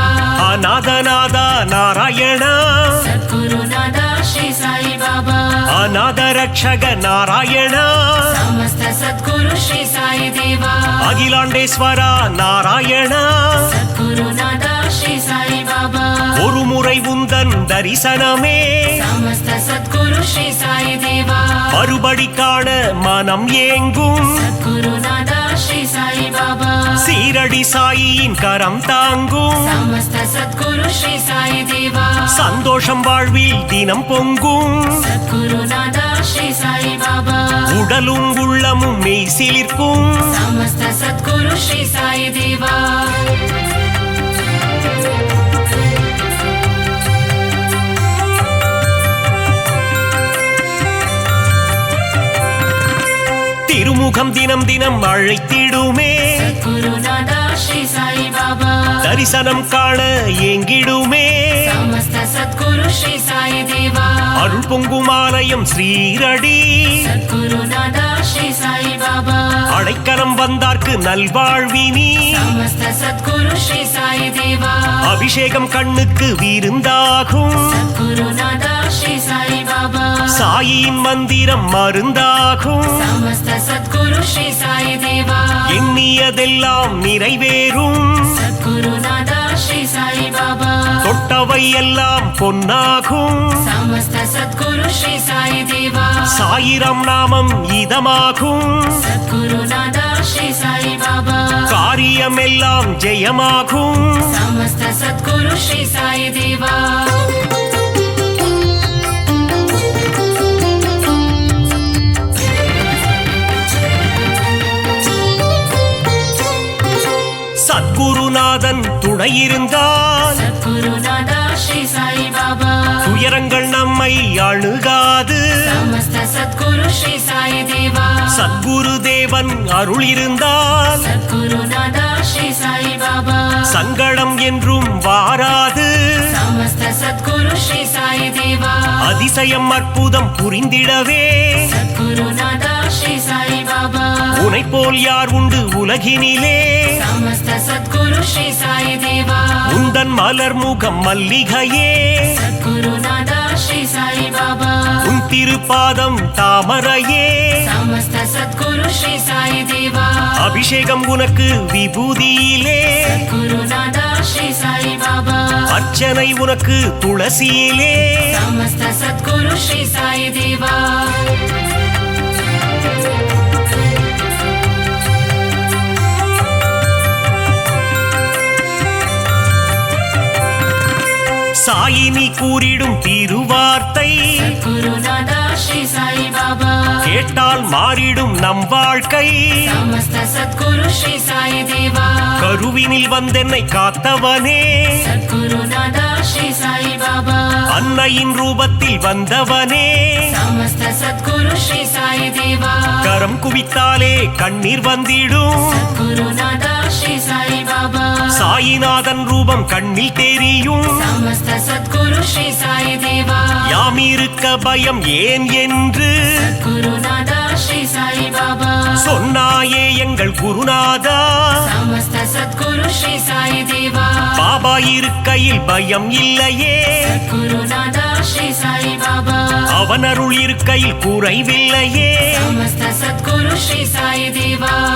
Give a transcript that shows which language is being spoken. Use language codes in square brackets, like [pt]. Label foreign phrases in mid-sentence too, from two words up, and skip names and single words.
[ta] அநாதனாத நாராயண [hi] गुरुनादा श्री साई बाबा [ta] அநாத ரக்ஷக நாராயண [hi] समस्त सद्गुरु श्री साई देवा [ta] அகிலாண்டேஸ்வர நாராயಣ [hi] गुरुनादा श्री साई बाबा [ta] ஒரு முறை உந்தன் தரிசனமே [hi] समस्त सद्गुरु श्री साई देवा [ta] மறுபடி காண மனம் ஏங்கும் [hi] गुरुनादा श्री साई बाबा [ta] சீரடி சாயியின் கரம் தாங்கும் [hi] समस्त सद्गुरु श्री साई देवा [ta] சந்தோஷம் வாழ்வில் தினம் பொங்கும் [hi] गुरुनादा श्री साई बाबा [ta] உடலும் உள்ளமும் மெய் சிலிர்க்கும் [hi] समस्त सद्गुरु श्री साई देवा [ta] திருமுகம் தினம் தினம் அழைத்திடுமே [hi] गुरुनादा श्री साई बाबा [ta] தரிசனம் காண ஏங்கிடுமே [hi] समस्त सद्गुरु श्री साई देवा [ta] அருள் பொங்கும் ஆலயம் ஸ்ரீரடி [hi] गुरुनादा श्री साई बाबा [ta] அடைக்கலம் வந்தார்க்கு நல்வாழ்வினி [hi] समस्त सद्गुरु श्री साई देवा [ta] அபிஷேகம் கண்ணுக்கு விருந்தாகும் [hi] गुरुनादा श्री साई बाबा [ta] சாயியின் மந்திரம் மருந்தாகும் [hi] समस्त सद्गुरु श्री साई देवा [ta] எண்ணியதெல்லாம் நிறைவேறும் [hi] गुरुनादा श्री साई बाबा [ta] தொட்டவை எல்லாம் பொன்னாகும் [hi] समस्त सद्गुरु श्री साई देवा [ta] சாயிரம் நாமம் இதமாகும் [hi] गुरुनादा श्री साई बाबा [ta] காரியமெல்லாம் ஜெயமாகும் [hi] समस्त सद्गुरु श्री साई देवा [ta] சத்குருநாதன் துணை இருந்தால் [hi] गुरुनादा श्री साई बाबा [ta] துயரங்கள் நம்மை அணுகாது [hi] समस्त सद्गुरु श्री साई देवा [ta] சத்குரு தேவன் அருள் இருந்தால் [hi] गुरुनादा श्री साई बाबा [ta] சங்கடம் என்றும் வாராது [hi] समस्त सद्गुरु श्री साई देवा [ta] அதிசயம் அற்புதம் புரிந்திடவே [hi] गुरुनादा श्री साई बाबा [ta] உனை போல் யார் உண்டு உலகினிலே [hi] समस्त सद्गुरु श्री साई देवा [ta] உந்தன் மலர் முகம் மல்லிகையே [hi] गुरुनादा श्री साई बाबा [ta] உன் திருப்பாதம் தாமரையே [hi] समस्त सद्गुरु श्री साई देवा [ta] அபிஷேகம் உனக்கு விபூதியிலே [hi] गुरुनादा श्री साई बाबा [ta] அர்ச்சனை உனக்கு துளசியிலே [hi] समस्त सद्गुरु श्री साई देवा [ta] சாயினி கூறிடும் திருவார்த்தை [hi] गुरुनादा श्री साई बाबा [ta] கேட்டால் மாறிடும் நம் வாழ்க்கை [hi] समस्त सद्गुरु श्री साई देवा [ta] கருவினில் வந்தென்னை காத்தவனே [hi] गुरुनादा श्री साई बाबा [ta] அன்னையின் ரூபத்தில் வந்தவனே [hi] समस्त सद्गुरु श्री साई देवा [ta] கரம் குவித்தாலே கண்ணீர் வந்திடும் [hi] गुरुनादा श्री साई बाबा [ta] சாயிநாதன் ரூபம் கண்ணில் தெரியும் [hi] समस्त सद्गुरु श्री साई देवा [ta] யாம் இருக்க பயம் ஏன் என்று [hi] गुरुनादा श्री साई बाबा [ta] சொன்னாயே எங்கள் குருநாதா [hi] समस्त सद्गुरु श्री साई देवा [ta] பாபா இருக்கையில் பயம் இல்லையே [hi] गुरुनादा श्री साई बाबा [ta] அவன் அருள் இருக்கையில் குறைவில்லையே [hi] समस्त सद्गुरु श्री साई देवा